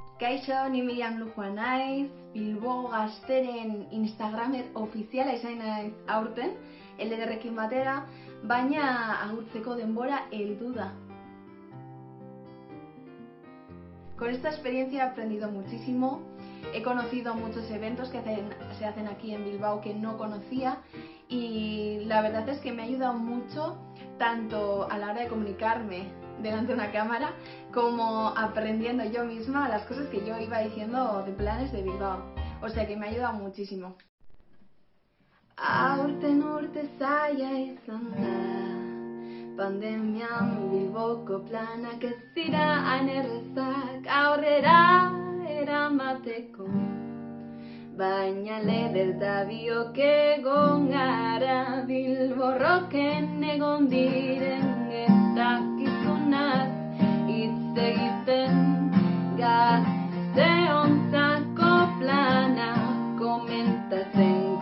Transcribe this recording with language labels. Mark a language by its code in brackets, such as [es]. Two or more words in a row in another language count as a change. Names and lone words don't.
[eu] Kaixo, ni Miriam Lujua naiz, Bilbo Gazteren Instagramer ofiziala izan naiz aurten, LDRrekin batera, baina agurtzeko denbora heldu da. [es] Con esta experiencia he aprendido muchísimo, he conocido muchos eventos que se hacen aquí en Bilbao que no conocía y la verdad es que me ha ayudado mucho tanto a la hora de comunicarme delante de una cámara como aprendiendo yo misma las cosas que yo iba diciendo de planes de Bilbao. O sea que me ha ayudado muchísimo. [eu] Aurten urte zaila izan da, pandemian Bilboko planak ez dira hain errezak aurrera eramateko. Baina leder da biok egon gara Bilborroken egon diren etakizunaz hitz egiten gazteontzako plana komentatzen